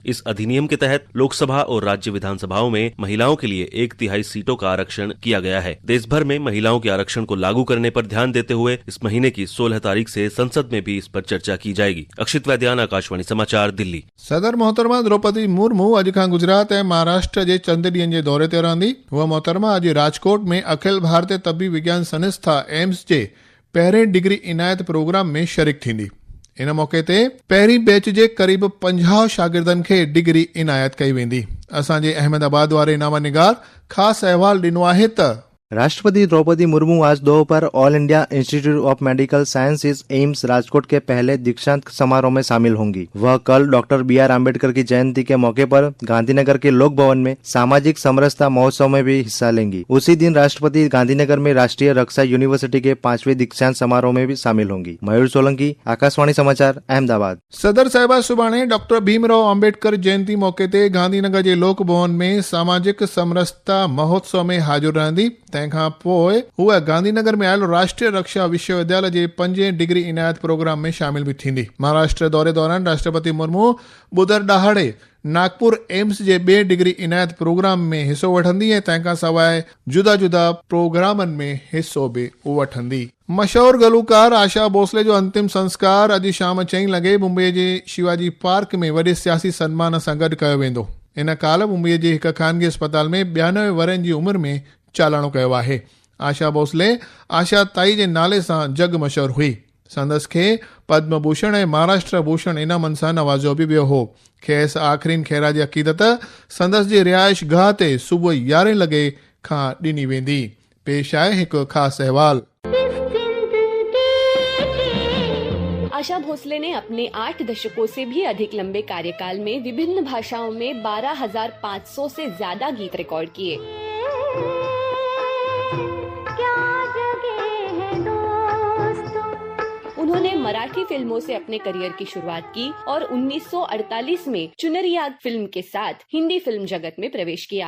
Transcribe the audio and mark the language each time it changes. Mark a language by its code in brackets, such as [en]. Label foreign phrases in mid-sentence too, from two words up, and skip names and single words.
[hi] इस अधिनियम के तहत लोकसभा और राज्य विधानसभाओं में महिलाओं के लिए 1/3 सीटों का आरक्षण किया गया है। देश भर में महिलाओं के आरक्षण को लागू करने पर ध्यान देते हुए इस महीने की 16 तारीख से संसद में भी इस पर चर्चा की जाएगी। अक्षित वैद्यान, आकाशवाणी समाचार, दिल्ली। [sd] सदर मोहतरमा द्रौपदी मुर्मू अॼु खां गुजरात ऐं महाराष्ट्र जे चंद ॾींहंनि जे दौरे ते रहंदी। हूअ मोहतरमा अॼु राजकोट में अखिल भारतीय तबी विज्ञान संस्था एम्स जे पहिरें डिग्री इनायत प्रोग्राम में शरीक थींदी। इन मौके ते पहिरीं बैच जे क़रीब 50 शागिर्दनि खे डिग्री इनायत कई वेंदी। असांजे अहमदाबाद वारे इनामा निगार ख़ासि अहवाल ॾिनो आहे त [hi] राष्ट्रपति द्रौपदी मुर्मू आज दोपहर ऑल इंडिया इंस्टीट्यूट ऑफ मेडिकल साइंसेज एम्स राजकोट के पहले दीक्षांत समारोह में शामिल होंगी। वह कल डॉक्टर BR अम्बेडकर की जयंती के मौके पर गांधीनगर के लोक भवन में सामाजिक समरसता महोत्सव में भी हिस्सा लेंगी। उसी दिन राष्ट्रपति गांधीनगर में राष्ट्रीय रक्षा यूनिवर्सिटी के 5वें दीक्षांत समारोह में भी शामिल होंगी। मयूर सोलंकी, आकाशवाणी समाचार, अहमदाबाद। [sd] सदर साहिबा सुभाणे डॉक्टर भीमराव अम्बेडकर जयंती मौके ते गांधीनगर जे लोक भवन में सामाजिक समरसता महोत्सव में हाजिर रहंदी। तंहिंखां पोइ हूअ गांधीनगर में आयल राष्ट्रीय रक्षा विश्वविद्यालय जे 5 डिग्री इनायत प्रोग्राम में शामिल भी थींदी। महाराष्ट्र दौरे दौरान राष्ट्रपति मुर्मू बुधर ॾाहड़े नागपुर एम्स जे 2 डिग्री इनायत प्रोग्राम में हिसो वठंदी ऐं तंहिंखां सवाइ जुदा जुदा प्रोग्रामनि में हिसो बि वठंदी। मशहूर गलूकार आशा भोसले जो अंतिम संस्कार अॼु शाम 6 लॻे मुंबई जे शिवाजी पार्क में वॾे सियासी सन्मान सां गॾु कयो वेंदो। इन काल मुंबई जे हिकु ख़ानगी अस्पताल में 92 वरनि जी उमिरि में चालाणो कयो आहे। आशा भोसले आशा ताई जे नाले सां जग मशहूर हुई। संदसि खे पद्म भूषण ऐं महाराष्ट्र भूषण इनामनि सां नवाज़ियो बि वियो हो। खेसि आख़िरीन ख़ैरा जी अक़ीदत संदसि जी रिहाइश गाह ते सुबुह 11 लॻे खां ॾिनी वेंदी। पेश आहे हिकु ख़ासि अहवाल। [hi] आशा भोसले ने अपने 8 दशकों से भी अधिक लंबे कार्यकाल में विभिन्न भाषाओं में 12,500 से ज्यादा गीत रिकॉर्ड किए। उन्होंने मराठी फिल्मों से अपने करियर की शुरुआत की और 1948 में चुनरिया फिल्म के साथ हिंदी फिल्म जगत में प्रवेश किया।